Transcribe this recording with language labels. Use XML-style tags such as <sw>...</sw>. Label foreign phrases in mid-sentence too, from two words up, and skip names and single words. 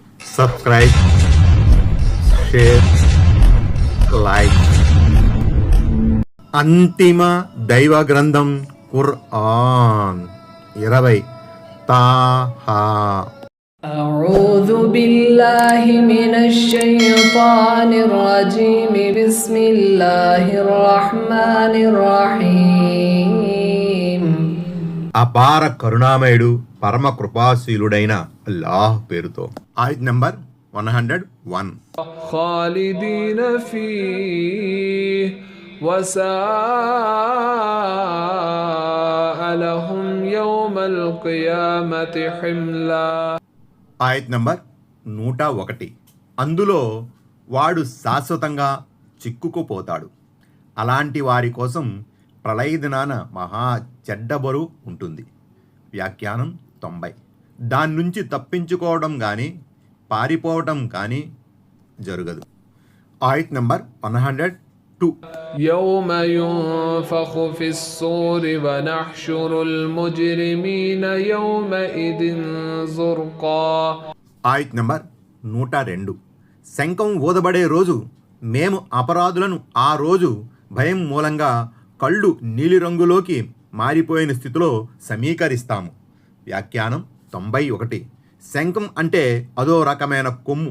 <en>Subscribe, share, like.</en> <te>అంతిమ దైవ గ్రంథం ఖుర్ఆన్ 20 తాహా.</te> <ar>أعوذ بالله من الشيطان الرجيم بسم الله الرحمن الرحيم.</ar> <te>అపార కరుణామయుడు పరమ కృపాశీలుడైన అల్లాహ్ పేరుతో. ఆయత్ నంబర్ 101.</te> <ar>خالدين فيه وساء لهم يوم القيامة حملا.</ar> <te>ఆయత్ నంబర్ 101. అందులో వాడు శాశ్వతంగా చిక్కుకుపోతాడు. అలాంటి వారి కోసం ప్రళయ దినాన మహా చెడ్డ బరువు ఉంటుంది. వ్యాఖ్యానం 90. దాని నుంచి తప్పించుకోవడం కానీ పారిపోవడం కానీ జరగదు. ఆయత్ నంబర్ 102.</te> <ar>يوم ينفخ في الصور ونحشر المجرمين يومئذ زرقا.</ar> <te>ఆయత్ నంబర్ 102. శంఖం ఊదబడే రోజు మేము అపరాధులను ఆ రోజు భయం మూలంగా కళ్ళు నీలిరంగులోకి మారిపోయిన స్థితిలో సమీకరిస్తాము. వ్యాఖ్యానం 91. శంఖం అంటే అదో రకమైన కొమ్ము.</te>